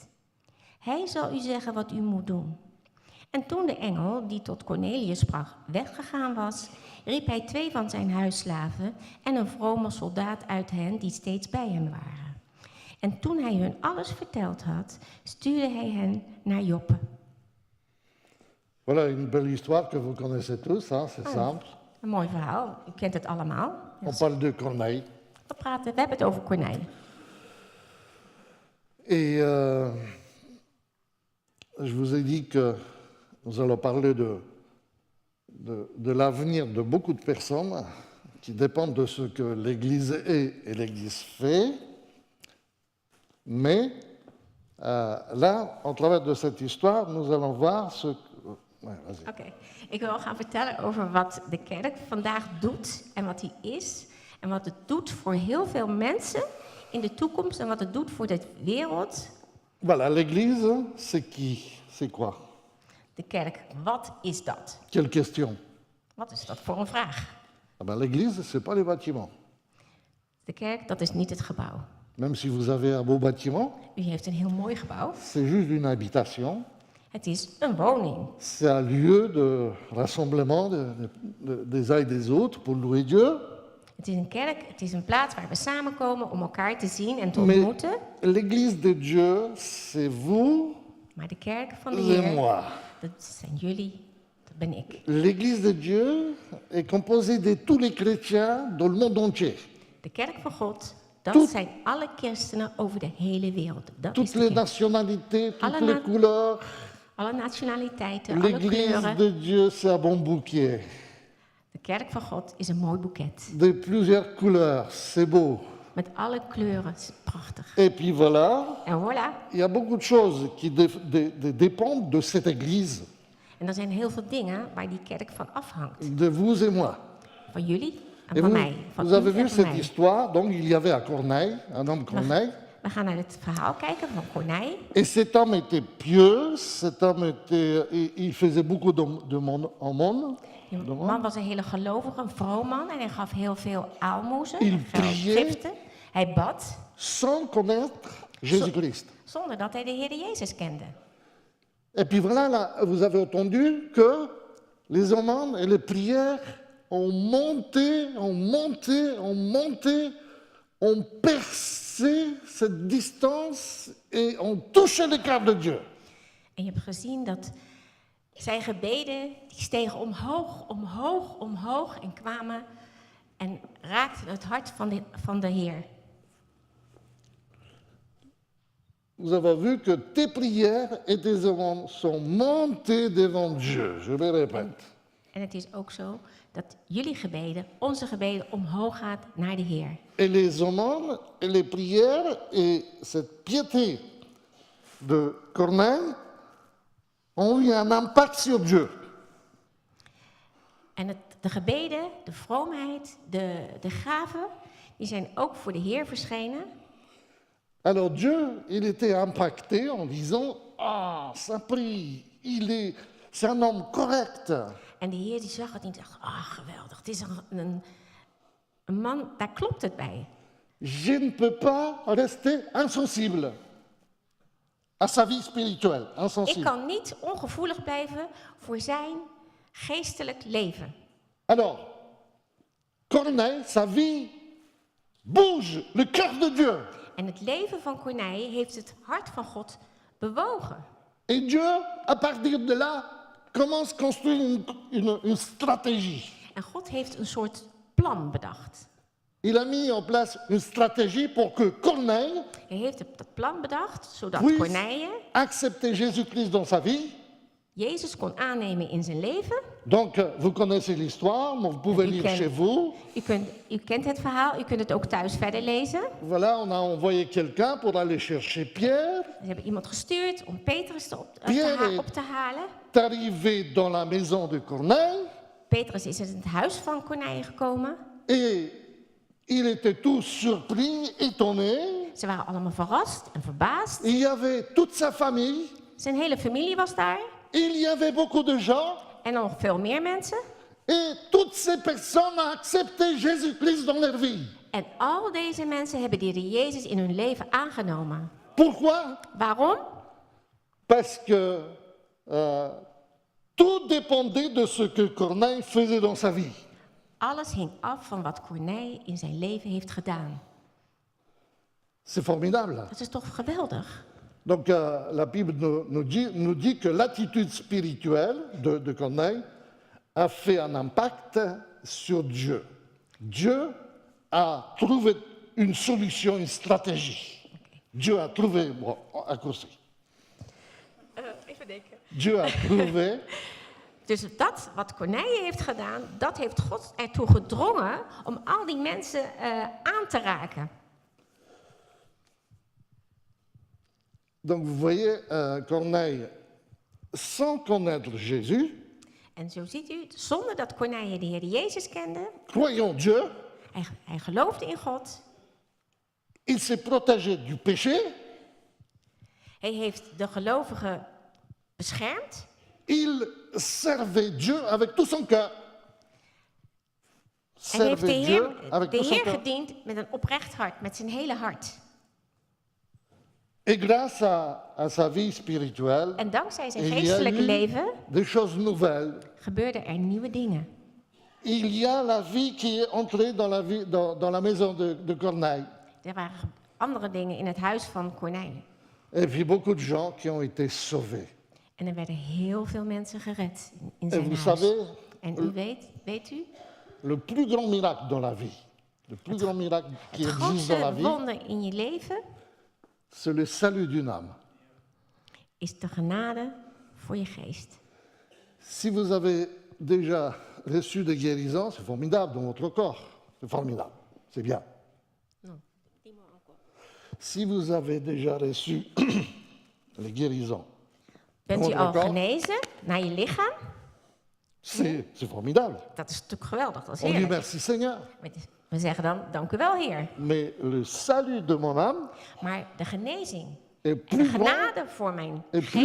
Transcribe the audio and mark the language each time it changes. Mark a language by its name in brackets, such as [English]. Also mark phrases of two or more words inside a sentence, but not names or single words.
[Dutch] Hij zal u zeggen wat u moet doen. En toen de engel, die tot Cornelius sprak, weggegaan was, riep hij 2 van zijn huisslaven en een vrome soldaat uit hen die steeds bij hem waren. En toen hij hun alles verteld had, stuurde hij hen naar Joppe. [French] Voilà une belle histoire que vous connaissez tous, c'est simple. [Dutch] Een mooi verhaal, u kent het allemaal. [French] On parle de Corneille. [Dutch] We hebben het over Corneille. [French] Et je vous ai dit que nous allons parler de l'avenir de beaucoup de personnes qui dépendent de ce que l'Église est et l'Église fait. Mais là, au travers de cette histoire, nous allons voir ce que... Ouais, vas-y. [Dutch] Oké, ik wil gaan vertellen over wat de kerk vandaag doet en wat die is. En wat het doet voor heel veel mensen in de toekomst en wat het doet voor de wereld. [French] Voilà, l'Église, c'est qui? C'est quoi? [Dutch] De kerk, wat is dat? [French] Quelle question? [Dutch] Wat is dat voor een vraag? [French] Ah ben, l'Église, c'est pas les bâtiments. [Dutch] De kerk, dat is niet het gebouw. [French] Même si vous avez un beau bâtiment, [Dutch] U heeft een heel mooi gebouw. [French] c'est juste une habitation. [Dutch] Het is een woning. [French] C'est un lieu de rassemblement des uns et des autres pour louer Dieu. [Dutch] Het is een kerk, het is een plaats waar we samenkomen om elkaar te zien en te [French] Mais [Dutch] ontmoeten. [French] l'Église de Dieu, c'est vous [Dutch] Maar de kerk van de [French] et [Dutch] Heer, [French] moi. [Dutch] dat zijn jullie, dat ben ik. [French] L'Église de Dieu est composée de tous les chrétiens dans le monde entier. [Dutch] De kerk van God, dat [French] Tout- [Dutch] zijn alle christenen over de hele wereld. Dat is [French] Toutes [Dutch] de [French] les [Dutch] kerk. [French] nationalités, toutes [Dutch] Allemaal. [French] les couleurs. [Dutch] Alle nationaliteiten, alle [French] L'Église [Dutch] kleuren. [French] de Dieu, c'est un bon bouquet. [Dutch] De kerk van God is een mooi boeket. [French] De plusieurs couleurs, c'est beau. [Dutch] Met alle kleuren, het is prachtig. [French] Et puis voilà, [Dutch] En voilà. [French] il y a beaucoup de choses qui dépendent de cette Église, [Dutch] En er zijn heel veel dingen waar die kerk van afhangt. [French] de vous et moi. [Dutch] Van jullie en [French] Et [Dutch] van [French] vous, [Dutch] mij. Van [French] vous [Dutch] u [French] avez [Dutch] en [French] vu [Dutch] van [French] cette [Dutch] mij. [French] histoire, donc il y avait un Corneille, un homme Corneille, [Dutch] We gaan naar het verhaal kijken van Corneille. [French] et cet homme était pieux, cet homme il faisait beaucoup de monde en monde. [Dutch] Die man was een hele gelovige, een vroom man en hij gaf heel veel aalmoezen, [French] Il [Dutch] veel [French] priait. [Dutch] giften. Hij bad [French] Sans connaître Jésus-Christ. [Dutch] zonder dat hij de Heer Jezus kende. [French] Et puis voilà, là, vous avez entendu que les aumônes et les prières ont monté, ont percé cette distance et ont touché le cœur de Dieu. [Dutch] En je hebt gezien dat zijn gebeden, die stegen omhoog en kwamen en raakten het hart van de Heer. [French] Vous avez vu que tes prières et tes demandes sont montées devant Dieu. Je le répète. [Dutch] En het is ook zo dat jullie gebeden, onze gebeden, omhoog gaat naar de Heer. [French] Et les demandes et les prières et cette piété de Corneille ont eu un impact sur Dieu. [Dutch] En de gebeden, de vroomheid, de gaven, die zijn ook voor de Heer verschenen. [French] Alors Dieu, il était impacté en disant, ah, ça prie, c'est un homme correct. [Dutch] En de Heer die zag het en dacht, geweldig, het is een man, daar klopt het bij. [French] Je ne peux pas rester insensible à sa vie spirituelle, [Dutch] Ik [French] insensible. [Dutch] kan niet ongevoelig blijven voor zijn geestelijk leven. [French] Alors, Corneille, sa vie bouge le cœur de Dieu. [Dutch] En het leven van Corneille heeft het hart van God bewogen. [French] Et Dieu, à partir de là, commence à construire une stratégie. [Dutch] En God heeft een soort plan bedacht. [French] Il a mis en place une stratégie pour que Corneille [Dutch] Hij heeft dat plan bedacht, zodat [French] puisse [Dutch] Corneille [French] accepter Jésus-Christ dans sa vie. [Dutch] Jezus kon aannemen in zijn leven. [French] Donc, vous connaissez l'histoire, mais vous pouvez lire chez vous. [Dutch] U kent het verhaal, u kunt het ook thuis verder lezen. [French] Voilà, on a envoyé quelqu'un pour aller chercher Pierre. [Dutch] Ze hebben iemand gestuurd om Petrus [French] Pierre [Dutch] op te halen. [French] est arrivé dans la maison de Corneille [Dutch] Petrus is in het huis van Corneille gekomen. [French] et il était tout surpris, étonné. [Dutch] Ze waren allemaal verrast en verbaasd. [French] Il y avait toute sa famille, [Dutch] Zijn hele familie was daar. [French] il y avait beaucoup de gens. [Dutch] En nog veel meer mensen. [French] Et toutes ces personnes ont accepté Jésus-Christ dans leur vie. [Dutch] En al deze mensen hebben de Heer Jezus in hun leven aangenomen. [French] Pourquoi? [Dutch] Waarom? [French] Parce que tout dépendait de ce que Corneille faisait dans sa vie. [Dutch] Alles hing af van wat Corneille in zijn leven heeft gedaan. [French] C'est formidable. [Dutch] Dat is toch geweldig? [French] Donc la Bible nous dit que l'attitude spirituelle de Corneille a fait un impact sur Dieu. Dieu a trouvé une solution, une stratégie. Dieu a trouvé, bon, à cause. [Dutch] Even denken. [French] Dieu a trouvé [Dutch] Dus dat wat Corneille heeft gedaan, dat heeft God ertoe gedrongen om al die mensen aan te raken. [French] Donc vous voyez, Corneille, sans connaître Jésus, [Dutch] En zo ziet u, zonder dat Corneille de Heer Jezus kende, [French] croyant Dieu, [Dutch] hij geloofde in God, [French] il s'est protégé du péché, [Dutch] hij heeft de gelovigen beschermd, [French] il servait Dieu avec tout son cœur. [Dutch] en heeft [French] Servait Dieu avec [Dutch] de [French] tout son [Dutch] Heer [French] cœur. [Dutch] gediend met een oprecht hart, met zijn hele hart. [French] Et grâce à sa vie spirituelle, [Dutch] En dankzij zijn [French] il y a [Dutch] geestelijke [French] eu [Dutch] leven [French] des choses nouvelles. [Dutch] gebeurden er nieuwe dingen. [French] Il y a la vie qui est entrée dans la maison de Corneille. [Dutch] Er waren andere dingen in het huis van Corneille. [French] Et puis beaucoup de gens qui ont été sauvés. [Dutch] En er werden heel veel mensen gered in [French] Et [Dutch] zijn [French] vous [Dutch] huis. [French] savez, [Dutch] En u weet u, [French] le plus grand miracle dans la vie, le plus grand miracle qui [Dutch] het [French] existe dans la [Dutch] grootste [French] vie, [Dutch] wonder in je leven [French] c'est le salut d'une âme. [Dutch] is de genade voor je geest. [French] Si vous avez déjà reçu des guérisons, c'est formidable dans votre corps. C'est formidable, c'est bien. Si vous avez déjà reçu les guérisons, [Dutch] Bent u al Wonderlijk. genezen naar je lichaam? [French] c'est formidable. [Dutch] Dat is natuurlijk geweldig, dat is [French] On dit [Dutch] heerlijk. [French] merci Seigneur. [Dutch] We zeggen dan, dank u wel Heer. [French] Mais le salut de mon âme [Dutch] Maar de genezing [French] est [Dutch] en de [French] plus grand [Dutch] genade voor mijn [French] Et plus